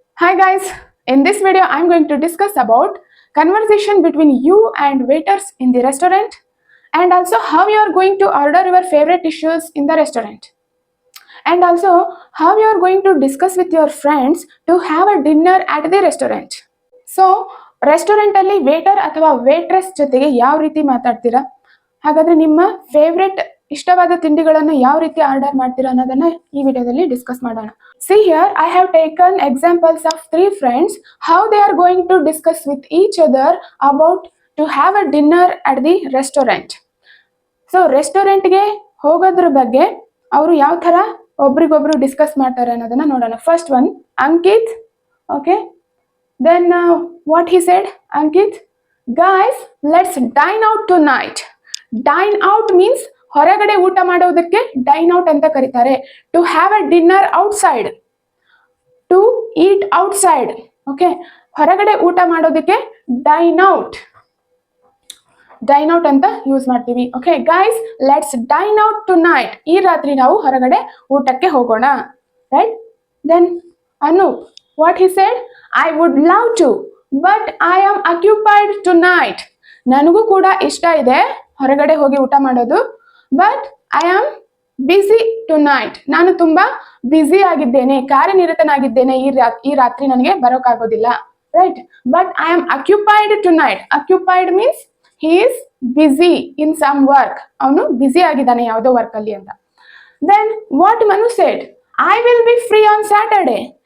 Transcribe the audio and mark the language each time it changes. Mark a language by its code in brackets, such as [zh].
[en] Hi guys, in this video I'm going to discuss about conversation between you and waiters in the restaurant and also how you are going to order your favorite dishes in the restaurant and also how you are going to discuss with your friends to have a dinner at the restaurant. [kn] So restaurant ಅಲ್ಲಿ water ಅಥವಾ waitress ಜೊತೆಗೆ ಯಾವ ರೀತಿ ಮಾತಾಡ್ತೀರಾ, ಹಾಗಾದ್ರೆ ನಿಮ್ಮ favourite ಇಷ್ಟವಾದ ತಿಂಡಿಗಳನ್ನು ಯಾವ ರೀತಿ ಆರ್ಡರ್ ಮಾಡ್ತೀರಾ ಅನ್ನೋದನ್ನ ಈ ವಿಡಿಯೋದಲ್ಲಿ ಡಿಸ್ಕಸ್ ಮಾಡೋಣ. [en] See here, I have taken examples of three friends, how they are going to discuss with each other about to have a dinner at the restaurant. [kn] So ರೆಸ್ಟೋರೆಂಟ್ಗೆ ಹೋಗೋದ್ರ ಬಗ್ಗೆ ಅವರು ಯಾವ ಥರ ಒಬ್ರಿಗೊಬ್ರು ಡಿಸ್ಕಸ್ ಮಾಡ್ತಾರೆ ಅನ್ನೋದನ್ನ ನೋಡೋಣ. [en] First one, Ankit. Okay, then what he said, Ankit, guys, let's dine out tonight. Dine out means [kn] ಹೊರಗಡೆ ಊಟ ಮಾಡೋದಕ್ಕೆ ಡೈನ್ ಔಟ್ ಅಂತ ಕರೀತಾರೆ. [en] To have a dinner outside, to eat outside. [kn] Okay, ಹೊರಗಡೆ ಊಟ ಮಾಡೋದಕ್ಕೆ ಡೈನ್ ಔಟ್ ಅಂತ ಯೂಸ್ ಮಾಡ್ತೀವಿ. [en] Okay guys, let's dine out tonight. [kn] ಈ ರಾತ್ರಿ ನಾವು ಹೊರಗಡೆ ಊಟಕ್ಕೆ ಹೋಗೋಣ, right? [en] Then Anoop, what he said, I would love to but I am occupied tonight. [kn] ನನಗೂ ಕೂಡ ಇಷ್ಟ ಇದೆ ಹೊರಗಡೆ ಹೋಗಿ ಊಟ ಮಾಡೋದು, [en] But I am busy tonight. [kn] ನಾನು ತುಂಬಾ ಬ್ಯುಸಿ ಆಗಿದ್ದೇನೆ, ಕಾರ್ಯನಿರತನಾಗಿದ್ದೇನೆ, ಈ ರಾತ್ರಿ ನನಗೆ ಬರೋಕ್ಕಾಗೋದಿಲ್ಲ, right? [en] But I am occupied tonight. Occupied means he is busy in some work. [kn] ಅವನು ಬ್ಯುಸಿ ಆಗಿದ್ದಾನೆ ಯಾವುದೋ ವರ್ಕ್ ಅಲ್ಲಿ ಅಂತ. [en] Then what Manu said, I will be free on Saturday.